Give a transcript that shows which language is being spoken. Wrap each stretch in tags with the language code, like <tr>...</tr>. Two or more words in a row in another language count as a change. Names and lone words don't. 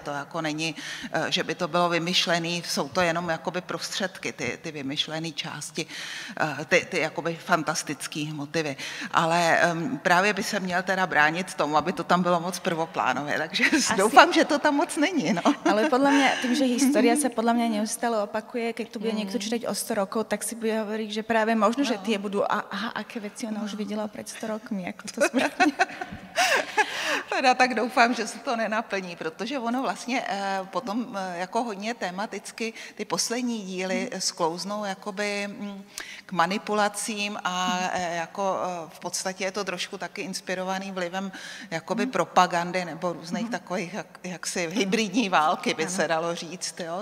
<cs>To jako není, že by to bylo vymyšlený, jsou to jenom jakoby prostředky, ty vymyšlené části, ty jakoby fantastický motivy. Ale právě by se měl teda bránit tomu, aby to tam bylo moc prvoplánové, takže doufám, že to tam moc není. No.</cs> <sk>Ale podľa mňa, tým, že história sa podľa mňa neustále opakuje, keď tu bude niekto čítať o 100 rokov, tak si bude hovoriť, že práve možno, že tie budú, aké veci ona už videla pred 100 rokmi, ako to správne.</sk> <cs>Teda tak doufám, že se to nenaplní, protože ono vlastně potom jako hodně tematicky ty poslední díly sklouznou jakoby k manipulacím a jako v podstatě je to trošku taky inspirovaný vlivem jakoby propagandy nebo různých takových jaksi hybridní války, by se dalo říct, jo?</cs>